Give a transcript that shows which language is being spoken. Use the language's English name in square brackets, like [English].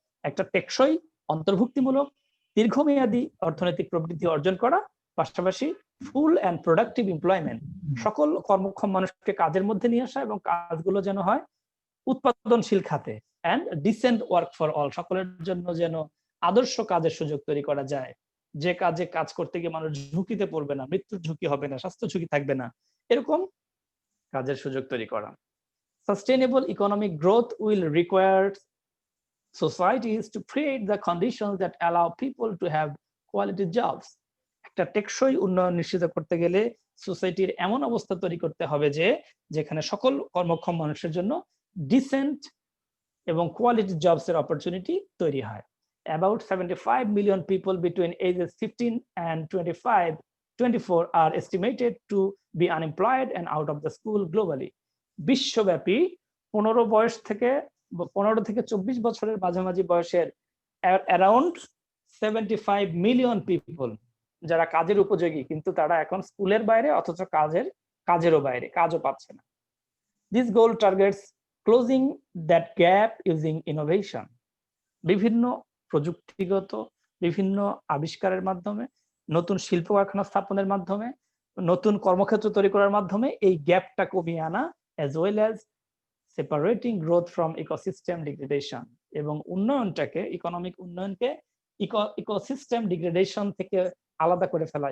[Bangla] একটা টেকসই, অন্তর্ভুক্তিমূলক, দীর্ঘমেয়াদী অর্থনৈতিক প্রবৃদ্ধি অর্জন করা, পাশাপাশি [English] full and productive employment, [Bangla] সকল কর্মক্ষম মানুষকে কাজের মধ্যে নিয়ে আসা এবং কাজগুলো যেন হয় উৎপাদনশীল খাতে, [English] and decent work for all, [Bangla] সকলের জন্য যেন আদর্শ কাজের সুযোগ তৈরি করা যায়, যে কাজে কাজ করতে গিয়ে মানুষ ঝুঁকিতে পড়বে না, মৃত্যুর ঝুঁকি হবে না, স্বাস্থ্য ঝুঁকি থাকবে না, এরকম কাজের সুযোগ তৈরি করা। [English] Sustainable economic growth will require societies to create the conditions that allow people to have quality jobs. [Bangla] একটা টেকসই উন্নয়ন নিশ্চিত করতে গেলে সোসাইটির এমন অবস্থা তৈরি করতে হবে যেখানে সকল কর্মক্ষম মানুষের জন্য ডিসেন্ট এবং কোয়ালিটি জবস এর অপরচুনিটি তৈরি হয়। [English] About 75 million people between ages 15 and 24 are estimated to be unemployed and out of the school globally. [Bangla] বিশ্বব্যাপী 15 থেকে 24 বছরের মাঝামাঝি বয়সের [English] around 75 million people [Bangla] যারা কাজের উপযোগী, কিন্তু তারা এখন স্কুলের বাইরে, অথচ কাজেরও বাইরে, কাজও পাচ্ছে না। [English] This goal targets closing that gap using innovation. [Bangla] বিভিন্ন প্রযুক্তিগত বিভিন্ন আবিষ্কারের মাধ্যমে নতুন শিল্প কারখানা স্থাপনের মাধ্যমে, নতুন কর্মক্ষেত্র তৈরি করার মাধ্যমে এই গ্যাপটা কমিয়ে আনা, [English] as well as separating growth from ecosystem degradation, [Bangla] এবং উন্নয়নটাকে, ইকোনমিক উন্নয়নকে ইকোসিস্টেম ডিগ্রেডেশন থেকে আলাদা করে ফেলা।